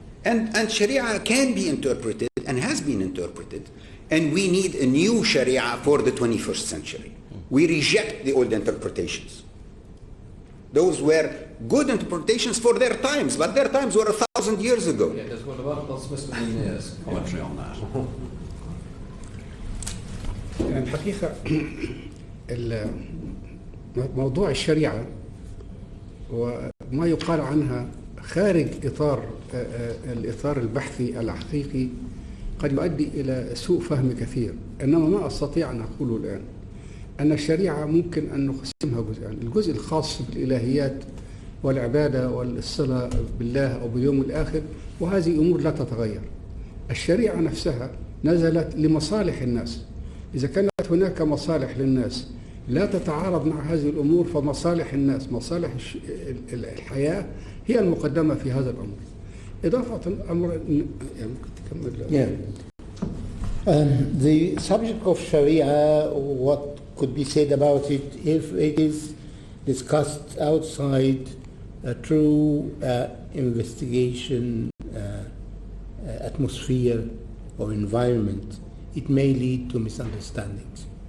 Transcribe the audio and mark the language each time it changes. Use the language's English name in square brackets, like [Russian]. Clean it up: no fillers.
[English] And Sharia can be interpreted and has been interpreted, and we need a new Sharia for the 21st century. We reject the old interpretations. Those were good interpretations for their times, but their times were 1,000 years ago. Yeah, there's Mr. Linnear's commentary on that. [Arabic] الحقيقة موضوع الشريعة وما يقال عنها خارج الإطار البحثي الحقيقي قد يؤدي إلى سوء فهم كثير. إنما ما أستطيع أن أقوله الآن أن الشريعة ممكن أن نقسمها جزئين. الجزء الخاص بالإلهيات والعبادة والصلة بالله أو باليوم الآخر، وهذه أمور لا تتغير. الشريعة نفسها نزلت لمصالح الناس. إذا كانت هناك مصالح للناس لا تتعارض مع هذه الأمور، فمصالح الناس، مصالح الحياة هي المقدمة في هذا الأمر. إضافة أمر [English] The subject of Sharia, what could be said about it if it is discussed outside a true investigation atmosphere or environment, it may lead to misunderstandings.